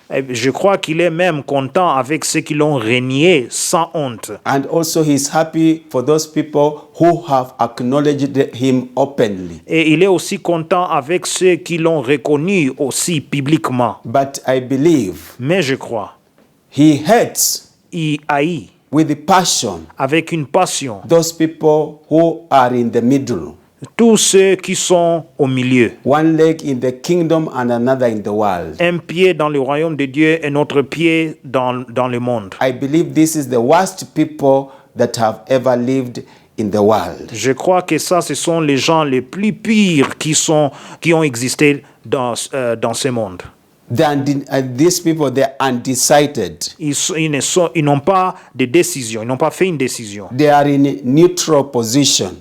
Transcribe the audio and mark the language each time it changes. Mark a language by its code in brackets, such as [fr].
[fr] Et je crois qu'il est même content avec ceux qui l'ont renié sans honte. [en] And also he's happy for those people who have acknowledged him openly. [fr] Et il est aussi content avec ceux qui l'ont reconnu aussi publiquement. [en] But I believe [fr] Mais je crois, [en] he hates [fr] il haït [en] with passion [fr] avec une passion [en] those people who are in the middle. [fr] tous ceux qui sont au milieu. [en] One leg in the kingdom and another in the world. [fr] Un pied dans le royaume de Dieu et notre pied dans le monde. [en] I believe this is the worst people that have ever lived in the world. [fr] Je crois que ça, ce sont les gens les plus pires qui ont existé dans ce monde. [en] These people, they're undecided. [fr] Ils n'ont pas de décision, ils n'ont pas fait une décision. [en] They are in a neutral position